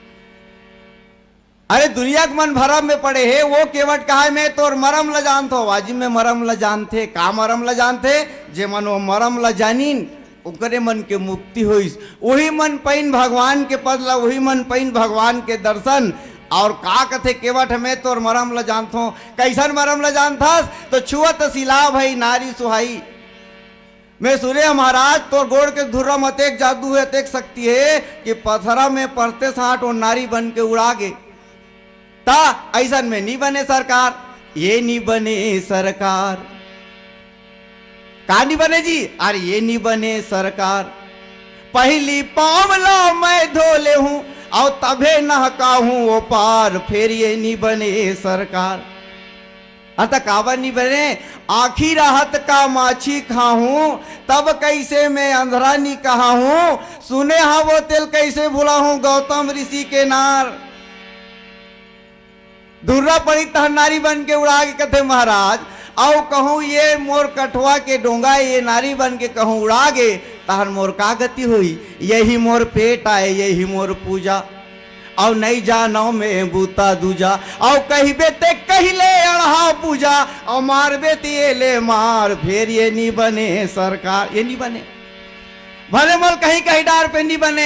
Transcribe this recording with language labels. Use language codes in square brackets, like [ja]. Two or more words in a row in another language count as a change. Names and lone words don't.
[hne] अरे दुनिया के मन भरम में पड़े है, वो केवट कहा है मैं तोर मरम ल जानतो, वाजिब में मरम ल जानते, का मरम ल जानते, जे मन वो मरम ल जानीन ओकरे मन के मुक्ति होइस, वही मन पैन भगवान के पद ला, वही मन पैन भगवान के दर्शन। और का कथे केवट में तोर मरम ल जानतो, कैसन मरम ल जानथस, तो [awa] छुअत सिला भई नारी सुहाई। [hne] मैं सुने महाराज तोर गोड़ के धुर्रा में अतेक जादू है अतेक शक्ति है कि पथरा में पड़ते साठ और नारी बन के उड़ा गे, ता ऐसा में नहीं बने सरकार, ये नहीं बने सरकार, का नहीं बने जी, अरे ये नहीं बने सरकार, पहली पावला मैं धोले हूं और तभे नहका हूं वो पार, फिर ये नहीं बने सरकार। अतः काबर नहीं बने, आखिर राहत का माछी खाऊं तब कैसे मैं अंधरा नहीं कहा हूं, सुने हा वो तिल कैसे भुला हूं गौतम ऋषि के नार। धुर्रा पड़ी तह नारी बन के उड़ा के कथे महाराज, आओ कहूँ ये मोर कठवा के डोंगा ये नारी बन के कहूँ उड़ा गे, तहर मोर का गति हुई, यही मोर पेट आए यही मोर पूजा, और नहीं जानो में बूता दूजा, और कहिबे ते कहले अढ़ा पूजा, और मारबे ते ले मार, फिर ये नहीं बने सरकार, ये नहीं बने भले मल कहीं कहीं डार पे नहीं बने।